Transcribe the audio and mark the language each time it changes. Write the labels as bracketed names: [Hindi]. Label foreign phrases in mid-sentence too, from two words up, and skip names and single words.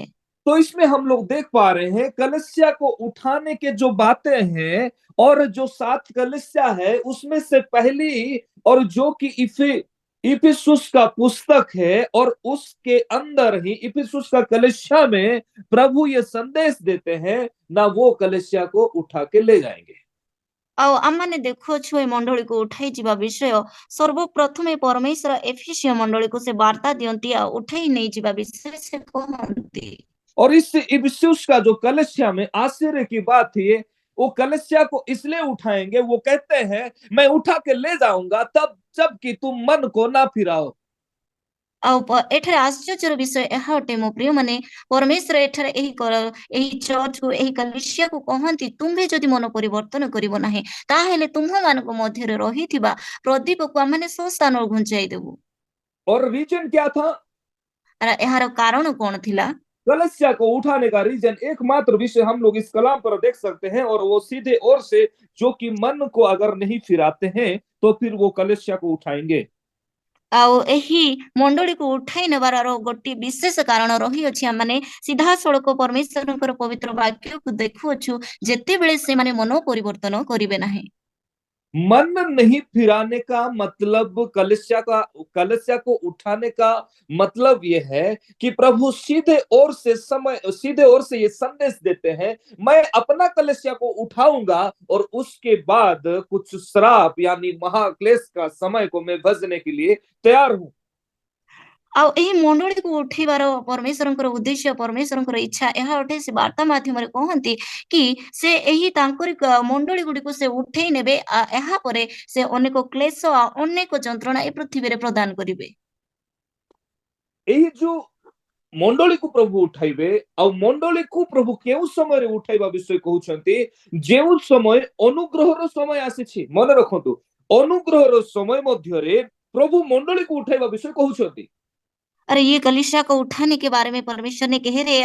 [Hindi] तो इसमें हम लोग देख पा रहे हैं कलीसिया को उठाने के जो बातें हैं और जो 7 कलीसिया है उसमें से पहली और जो कि इफिसुस का पुस्तक है और उसके अंदर ही इफिसुस का कलीसिया में प्रभु ये संदेश देते हैं ना वो कलीसिया को उठा के ले जाएंगे। [Odia] ଆଉ ଆମମାନେ ଦେଖୁଅଛୁ ଏ ମଣ୍ଡଳୀକୁ ଉଠାଇ ଯିବା ବିଷୟ ସର୍ବପ୍ରଥମେ ପରମେଶ୍ୱର ଏଫେସିୟ ମଣ୍ଡଳୀକୁ ସେ ବାର୍ତ୍ତା ଦିଅନ୍ତି ଆଉ ଉଠାଇ ନେଇଯିବା ବିଷୟ ସେ କହନ୍ତି। [Hindi] और इस इफिसुस का जो कलीसिया में आश्चर्य की बात थी वो कलीसिया को इसलिए उठाएंगे, वो कहते हैं मैं उठा के ले जाऊंगा तब जबकि तुम मन को ना फिराओ। [Odia] ଆଉ ଏଠାରେ ଆଶ୍ଚର୍ଯ୍ୟର ବିଷୟ ଏହା ଅଟେ ମୋ ପ୍ରିୟ ମାନେ ପରମେଶ୍ୱର ଏଠାରେ ଏହି ଚର୍ଚ୍ଚକୁ ଏହି କଲିସିୟାକୁ କହନ୍ତି ତୁମ୍ଭେ ଯଦି ମନ ପରିବର୍ତ୍ତନ କରିବ ନାହିଁ ତାହେଲେ ତୁମ୍ଭମାନଙ୍କ ମଧ୍ୟରେ ରହିଥିବା ପ୍ରଦୀପକୁ ଆମମାନେ ସ୍ୱସ୍ଥାନରୁ ଘୁଞ୍ଚାଇ ଦେବୁ। [Hindi] और रीजन क्या था? [Odia] ଏହାର କାରଣ କଣ ଥିଲା? [Hindi] कलस्या को उठाने का रीजन एकमात्र विषय हम लोग इस कलाम पर देख सकते हैं और वो सीधे और से जो कि मन को अगर नहीं फिराते हैं तो फिर वो कलस्या को उठाएंगे। [Odia] ଆଉ ଏହି ମଣ୍ଡଳୀକୁ ଉଠାଇ ନେବାର ଗୋଟିଏ ବିଶେଷ କାରଣ ରହିଅଛି। ଆମମାନେ ସିଧାସଳଖ ପରମେଶ୍ୱରଙ୍କର ପବିତ୍ର ବାକ୍ୟକୁ ଦେଖୁଅଛୁ ଯେତେବେଳେ ସେମାନେ ମନ ପରିବର୍ତ୍ତନ କରିବେ ନାହିଁ। [Hindi] मन नहीं फिराने का मतलब कलस्या को उठाने का मतलब ये है कि प्रभु सीधे ओर से ये संदेश देते हैं मैं अपना कलस्या को उठाऊंगा और उसके बाद कुछ श्राप यानी महाक्लेश का समय को मैं भजने के लिए तैयार हूं। [Odia] ଆଉ ଏହି ମଣ୍ଡଳୀକୁ ଉଠେଇବାର ପରମେଶ୍ୱରଙ୍କର ଉଦ୍ଦେଶ୍ୟ ପରମେଶ୍ୱରଙ୍କର ଇଚ୍ଛା ଏହା ଅଟେ। ସେ ବାର୍ତ୍ତା ମାଧ୍ୟମରେ କହନ୍ତି କି ସେ ଏହି ତାଙ୍କରି ମଣ୍ଡଳୀ ଗୁଡିକୁ ସେ ଉଠେଇ ନେବେ ଏହା ପରେ ସେ ଅନେକ କ୍ଲେଶ ଆଉ ଅନେକ ଯନ୍ତ୍ରଣା ଏ ପୃଥିବୀରେ ପ୍ରଦାନ କରିବେ। ଏହି ଯୋ ମଣ୍ଡଳୀ କୁ ପ୍ରଭୁ ଉଠାଇବେ ଆଉ ମଣ୍ଡଳୀ କୁ ପ୍ରଭୁ କେଉଁ ସମୟ ରେ ଉଠାଇବା ବିଷୟ କହୁଛନ୍ତି ଯେଉଁ ସମୟ ଅନୁଗ୍ରହର ସମୟ ଆସିଛି। ମନ ରଖନ୍ତୁ ଅନୁଗ୍ରହର ସମୟ ମଧ୍ୟ ରେ ପ୍ରଭୁ ମଣ୍ଡଳୀ କୁ ଉଠାଇବା ବିଷୟ କହୁଛନ୍ତି। [Hindi] अरे ये कलीसिया को उठाने के बारे में परमेश्वर ने कह रहे हैं।